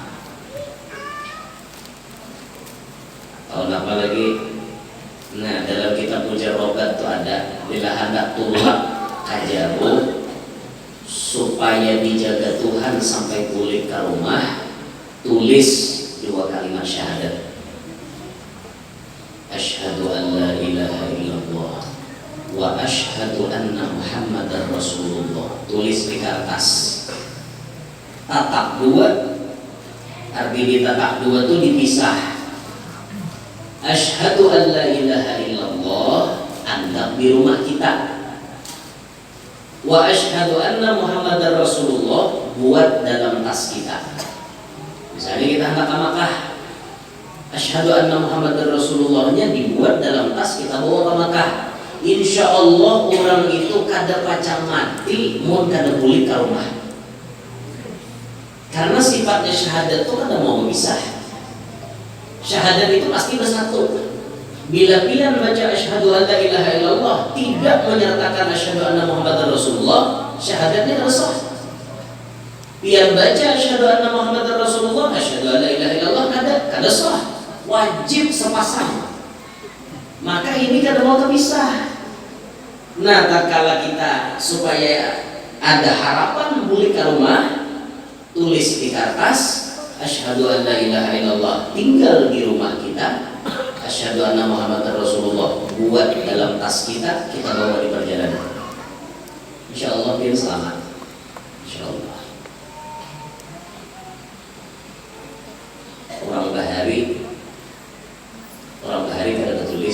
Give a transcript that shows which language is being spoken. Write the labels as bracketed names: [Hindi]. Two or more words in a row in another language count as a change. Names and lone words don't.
[Indonesian] Tahun apa lagi? [Banjar] Nah, dalam kitab Mujarrobat tuh ada bila hendak tulak kajaru supaya dijaga Tuhan sampai pulih ke rumah, tulis 2 kalimat syahadat. [Arabic] أشهد أن لا إله إلا الله وأشهد أن محمدا رسول الله. [Banjar] Tulis di kertas. Tatak 2. Arti di tatak 2 itu dipisah. [Arabic] أشهد أن لا إله إلا الله, [Banjar] anggap di rumah kita. [Arabic] وأشهد أن محمدا رسول الله, [Indonesian] buat dalam tas kita. Misalnya kita hendak ke Makkah, [Arabic] أشهد أن محمدا رسول اللهnya [Indonesian] dibuat dalam tas, kita bawa ke Makkah. [Arabic] إن شاء الله [Banjar] orang itu kada pacang mati, mun kada balik ke rumah. [Indonesian] Karena sifatnya syahadat itu kada mau berpisah. Syahadat itu pasti bersatu. Bila pilihan baca [Arabic] أشهد أن لا إله إلا الله [Indonesian] tidak menyertakan [Arabic] أشهد أن محمدا رسول الله, [Indonesian] syahadatnya tidak sah. [Banjar] Biar baca [Arabic] أشهد أن محمدا رسول الله, أشهد أن لا إله إلا الله [Banjar] kada sah. [Indonesian] Wajib sepasang. Maka ini kada mau terpisah. Nah, tatkala kita supaya ada harapan balik ke rumah, tulis di kertas [Arabic] أشهد أن لا إله إلا الله, [Indonesian] tinggal di rumah kita. [Arabic] أشهد أن محمدا رسول الله, [Indonesian] buat dalam tas kita bawa di perjalanan. [Arabic] إن شاء الله [Indonesian] biar selamat. [Arabic] إن شاء الله. [Banjar] Orang bahari kada tulis.